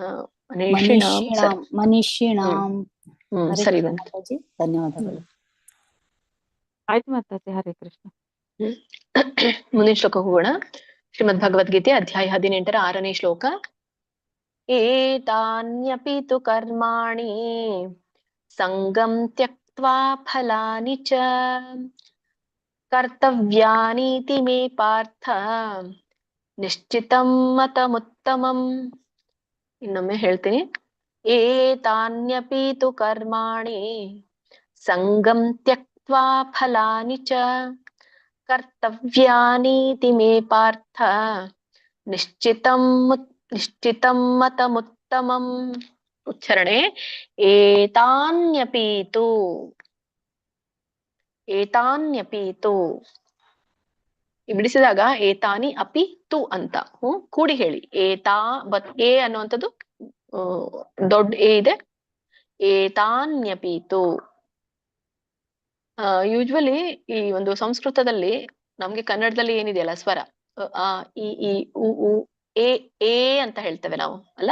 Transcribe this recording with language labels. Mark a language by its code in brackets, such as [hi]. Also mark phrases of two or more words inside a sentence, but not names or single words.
[sa] ಮನೀಷಿಣಾಂ. [kn] ಸರಿ ಬಂತು. ಧನ್ಯವಾದಗಳು. ಆಯ್ತು ಮಾತಾಜಿ, ಹರೇ ಕೃಷ್ಣ. ಮುಂದಿನ ಶ್ಲೋಕ ಹೋಗೋಣ. ಶ್ರೀಮದ್ ಭಗವದ್ಗೀತೆ ಅಧ್ಯಾಯ 18ರ 6ನೇ ಶ್ಲೋಕ. [sa] ಏತಾನ್ಯಪಿ ತು ಕರ್ಮಾಣಿ ಸಂಗಂ ತ್ಯಕ್ತ್ವಾ ಫಲಾನಿ ಚ ಕರ್ತವ್ಯಾನೀತಿ ಮೇ ಪಾರ್ಥ ನಿಶ್ಚಿತಂ ಮತಮುತ್ತಮಂ. [kn] ಇನ್ನೊಮ್ಮೆ ಹೇಳ್ತೀನಿ. [sa] ಏತಾನ್ಯಪಿ ತು ಕರ್ಮಾಣಿ ಸಂಗಂ ತ್ಯಕ್ತ್ವಾ ಫಲಾನಿ ಚ ಕರ್ತವ್ಯಾನೀತಿ ಮೇ ಪಾರ್ಥ ನಿಶ್ಚಿತಂ ಮತಮುತ್ತಮಂ. [kn] ಉಚ್ಚಾರಣೆ. ಏತಾನ್ಯಪೀತು ಬಿಡಿಸಿದಾಗ [sa] ಏತಾನಿ ಅಪಿ ತು [kn] ಅಂತ ಕೂಡಿ ಹೇಳಿ. ಬಟ್ ಎ ಅನ್ನುವಂಥದ್ದು ದೊಡ್ಡ ಎ ಇದೆ. [sa] ಏತಾನ್ಯಪೀತು. [kn] ಯೂಶ್ವಲಿ ಈ ಒಂದು ಸಂಸ್ಕೃತದಲ್ಲಿ ನಮ್ಗೆ ಕನ್ನಡದಲ್ಲಿ ಏನಿದೆಯಲ್ಲ ಸ್ವರ ಈ ಉ ಎ ಅಂತ ಹೇಳ್ತೇವೆ ನಾವು ಅಲ್ಲ.